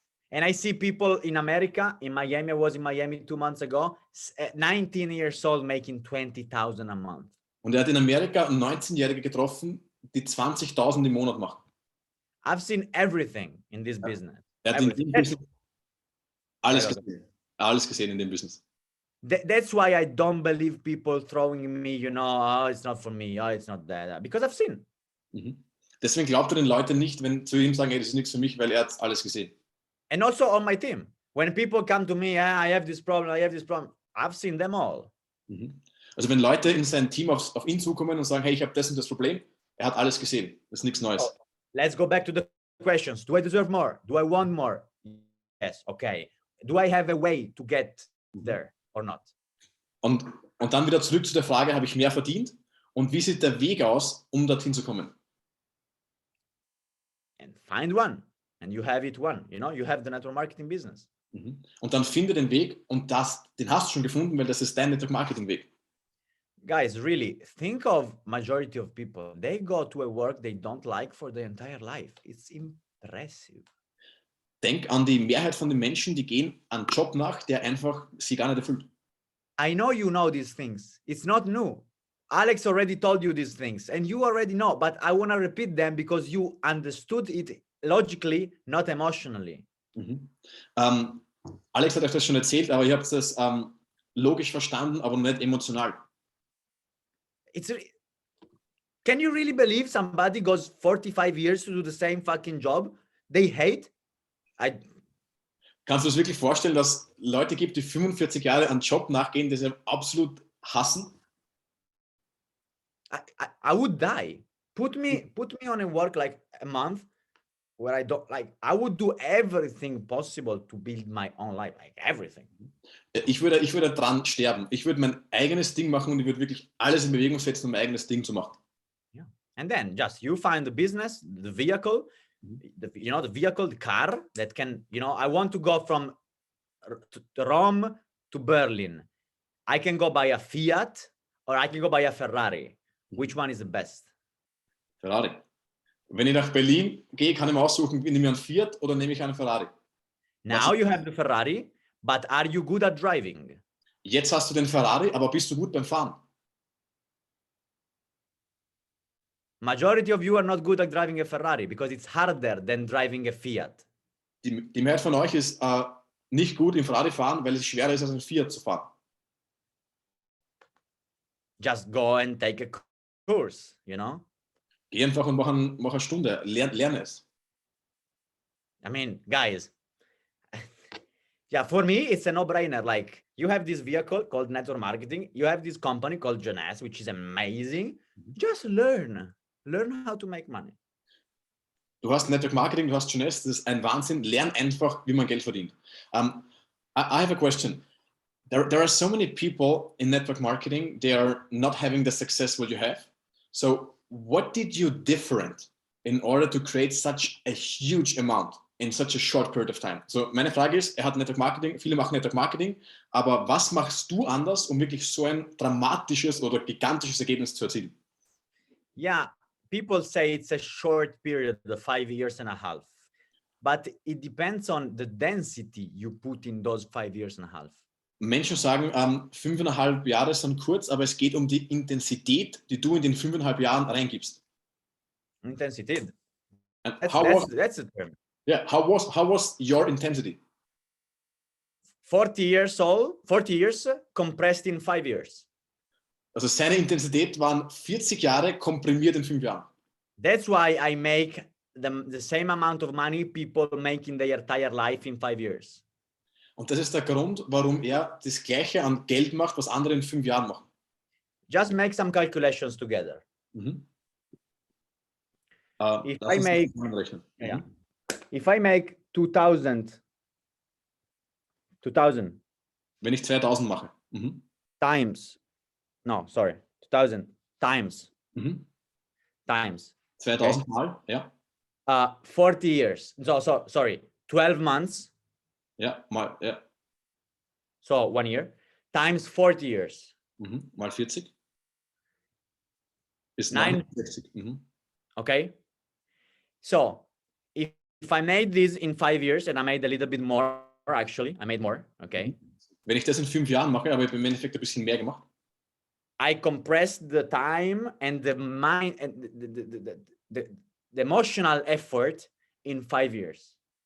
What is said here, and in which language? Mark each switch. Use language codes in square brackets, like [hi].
[en] And I see people in America, in Miami, I was in Miami 2 months ago, 19 years old making 20,000 a month. [de] Und er hat in Amerika 19-Jährige getroffen, die 20.000 im Monat machen. [en] I've seen everything in this business. [de] Er hat in dem Business alles gesehen in dem Business. [en] That's why I don't believe people throwing me, you know, oh, it's not for me, oh, it's not that, because I've seen. [de] Deswegen glaubt er den Leuten nicht, wenn zu ihm sagen, hey, das ist nichts für mich, weil er hat alles gesehen. [en] And also on my team, when people come to me, I have this problem, I've seen them all. [de] Also wenn Leute in sein Team auf ihn zukommen und sagen, hey, ich habe das und das Problem, er hat alles gesehen, das ist nichts Neues. [en] Oh, let's go back to the questions. Do I deserve more? Do I want more? Yes, okay. Do I have a way to get there or not? [de] Und dann wieder zurück zu der Frage, habe ich mehr verdient? Und wie sieht der Weg aus, um dorthin zu kommen? [en] And find one. And you have it one. You know, you have the network marketing business. [de] Und dann finde den Weg und den hast du schon gefunden, weil das ist dein Network Marketing Weg. [en] Guys, really, think of majority of people. They go to a work they don't like for their entire life. It's impressive. [de] Denk an die Mehrheit von den Menschen, die gehen einen Job nach, der einfach sie gar nicht erfüllt. [en] I know you know these things. It's not new. Alex already told you these things and you already know, but I want to repeat them because you understood it logically, not emotionally. Mhm. [de] Alex hat euch das schon erzählt, aber ihr habt das logisch verstanden, aber nicht emotional. [en] Can you really believe somebody goes 45 years to do the same fucking job they hate? [de] Kannst du dir das wirklich vorstellen, dass es Leute gibt, die 45 Jahre einen Job nachgehen, den sie absolut hassen? [en] I would die. Put me on a work like a month where I don't like. I would do everything possible to build my own life, like everything. [de] Ich würde dran sterben. Ich würde mein eigenes Ding machen und ich würde wirklich alles in Bewegung setzen, um mein eigenes Ding zu machen. [en] Yeah, and then just you find the business, the vehicle, the vehicle, the car that can, I want to go from Rome to Berlin. I can go by a Fiat or I can go by a Ferrari. Which one is the best? Ferrari. [de] Wenn ich nach Berlin gehe, kann ich mir aussuchen, nehme ich einen Fiat oder nehme ich einen Ferrari. [en] Now you have the Ferrari, but are you good at driving? [de] Jetzt hast du den Ferrari, aber bist du gut beim Fahren? [en] Majority of you are not good at driving a Ferrari because it's harder than driving a Fiat. [de] Die Mehrheit von euch ist nicht gut im Ferrari fahren, weil es schwerer ist, als ein Fiat zu fahren. [en] Just go and take a course, [de] Geh einfach und mach eine Stunde, lerne es. [en] I mean, guys, yeah, for me, it's a no-brainer. Like, you have this vehicle called network marketing. You have this company called Jonas, which is amazing. Just learn how to make money. [de] Du hast Network Marketing, du hast Jonas, das ist ein Wahnsinn. Lern einfach, wie man Geld verdient. [en] I have a question. There are so many people in network marketing, they are not having the success what you have. So what did you different in order to create such a huge amount in such a short period of time? [de] So meine Frage ist, er hat Network Marketing, viele machen Network Marketing, aber was machst du anders, um wirklich so ein dramatisches oder gigantisches Ergebnis zu erzielen? [en] Yeah, people say it's a short period, the 5 years and a half, but it depends on the density you put in those 5 years and a half. [de] Menschen sagen, 5,5 Jahre sind kurz, aber es geht um die Intensität, die du in den 5,5 Jahren reingibst. [en] Intensität. That's the term. Yeah, how was your intensity? 40 years compressed in 5 years. [de] Also seine Intensität waren 40 Jahre komprimiert in 5 Jahren. [en] That's why I make the same amount of money people make in their entire life in 5 years. [de] Und das ist der Grund, warum er das Gleiche an Geld macht, was andere in 5 Jahren machen. [en] Just make some calculations together. If I make, yeah, if I make 2000, [de] wenn ich 2000 mache, [en] times, no, sorry, 2000 times, times [de] 2000 mal, ja. [en] 40 years. So sorry, 12 months. [de] Ja, mal, ja. [en] So 1 year times 40 years. [de] Mal 40 ist [en] 69. Okay. So if I made this in 5 years and I made a little bit more, actually, I made more. Okay. [de] Wenn ich das in 5 Jahren mache, aber ich habe im Endeffekt ein bisschen mehr gemacht. [en] I compressed the time and the mind and the emotional effort in 5 years.